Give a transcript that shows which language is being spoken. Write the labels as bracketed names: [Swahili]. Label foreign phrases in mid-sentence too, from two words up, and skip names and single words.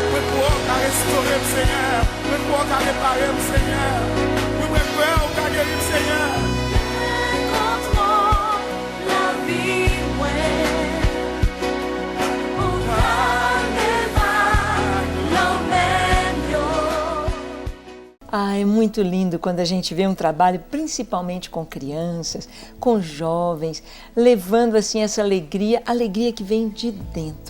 [French] pour restaurer le Seigneur, même pour réparer le Seigneur, nous préférons garder le Seigneur. [Portuguese] Ah, é muito lindo quando a gente vê um trabalho, principalmente com crianças, com jovens, levando assim essa alegria que vem de dentro.